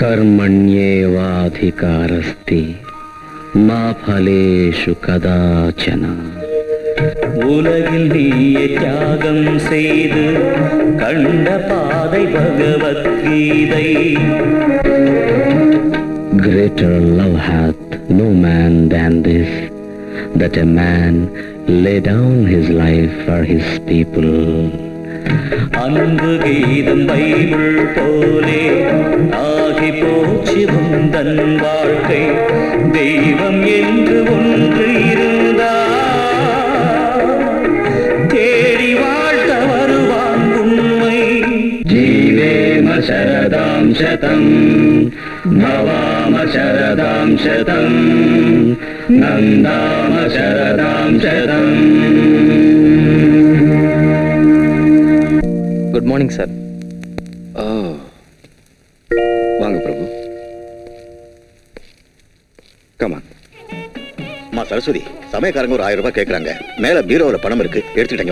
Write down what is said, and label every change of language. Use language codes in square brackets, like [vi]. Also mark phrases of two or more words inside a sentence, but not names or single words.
[sa] कर्मण्येवाधिकारस्ति मा फलेषु कदाचन [ta] உலகில் நீயே தியாகம் செய்து கண்ட பாதை பகவத்கீதை. [en] Greater love hath no man than this, that a man lay down his life for his people. [ta] அன்பு கீதம் பைபிள் போலே ஆகி போச்சு உந்தன் வாழ்க்கை. தெய்வம் என்று ஒன்று இருந்தால் தேடி வாழ்த்த வருவான் உண்மை. [sa] जीवेम शरदां शतं भवाम शरदां शतं नन्दाम शरदां शतम्. [en] good morning sir. [ta] வாங்க பிரபு. கமான். அம்மா சரஸ்வதி, சமயக்காரங்க ஒரு 1000 ரூபாய் கேக்குறாங்க. மேல பீரோல பணம் இருக்கு, எடுத்துட்டீங்க.